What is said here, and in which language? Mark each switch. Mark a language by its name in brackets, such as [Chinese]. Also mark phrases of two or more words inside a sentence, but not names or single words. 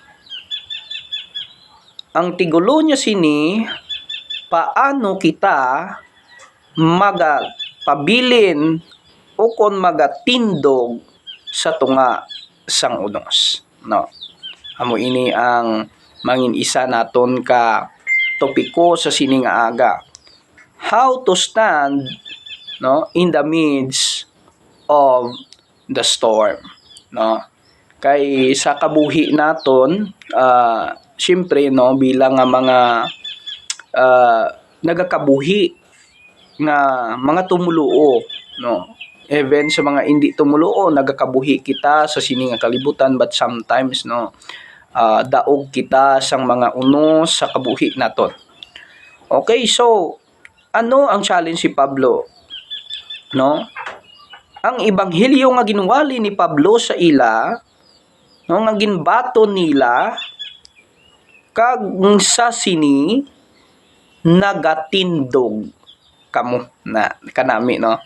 [Hiligaynon] Ang tigulo niya sini, paano kita magapabilin o kon magatindog sa tunga sang unos, no. Amo ini ang mangin isa naton ka topiko sa sini nga aga. [English] How to stand, no, in the midst of the storm, [Hiligaynon] no. Kay sa kabuhi naton, syempre, no, bilang nga mga nagakabuhi nga mga tumuluo, no. Even sa mga hindi tumuluo, nagakabuhi kita sa sini nga kalibutan, [English] but sometimes, [Hiligaynon] no, daog kita sang mga unos sa kabuhi naton. Okay, so ano ang challenge si Pablo? no? Ang ebanghelyo nga ginwali ni Pablo sa ila, no, nga ginbaton nila kag sa sini nagatindog kamo na kanami, no.